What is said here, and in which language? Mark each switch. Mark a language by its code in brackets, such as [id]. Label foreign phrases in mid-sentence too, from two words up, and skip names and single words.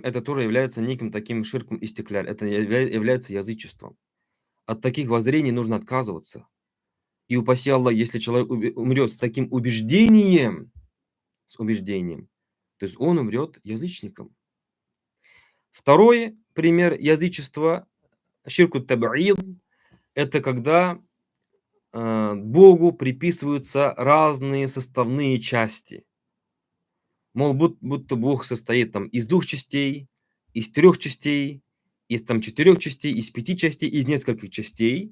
[ru] Это тоже является неким таким [ar] شرك استقلال. [ru] Это является язычеством. От таких воззрений нужно отказываться. И упаси Аллах, если человек умрет с таким убеждением, то есть он умрет язычником. Второй пример язычества, [ar] شرك تبعيض, [ru] это когда Богу приписываются разные составные части. Мол, будто Бог состоит там из 2 частей, из 3 частей, из там 4 частей, из 5 частей, из нескольких частей.